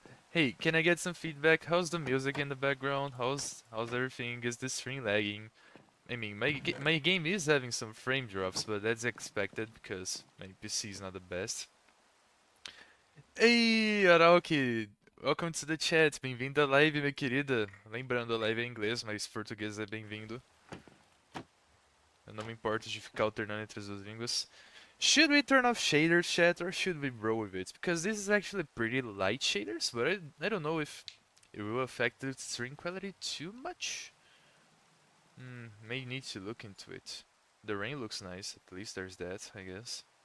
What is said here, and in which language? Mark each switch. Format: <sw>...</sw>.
<en>Hey, can I get some feedback? How's the music in the background? How's everything? Is the stream lagging? I mean, my game is having some frame drops, but that's expected because my PC is not the best. Ei, Arauki! Welcome to the chat.</en> <pt>Bem-vindo à live, minha querida. Lembrando, a live é em inglês, mas português é bem-vindo. Eu não me importo de ficar alternando entre as duas línguas.</pt> <en>Should we turn off shaders, chat, or should we roll with it? Because this is actually pretty light shaders, but I don't know if it will affect the string quality too much. May need to look into it. The rain looks nice, at least there's that, I guess.</en>